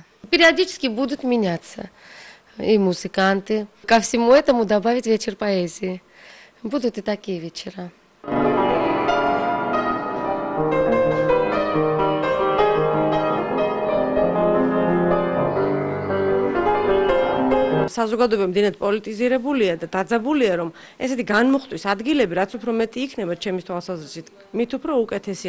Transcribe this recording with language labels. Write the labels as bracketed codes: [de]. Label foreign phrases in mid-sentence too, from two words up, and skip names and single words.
[ru] Периодически будут меняться и музыканты. Ко всему этому добавить вечер поэзии. Будут и такие вечера. [ka] საზოგადოება მდენად პოლიტიზირებულია და დაძაბულია, რომ ესეთი განმუხტვის ადგილები, რაც უფრო მეტი იქნება ჩემის თვალსაზრისით, მით უფრო უკეთესია.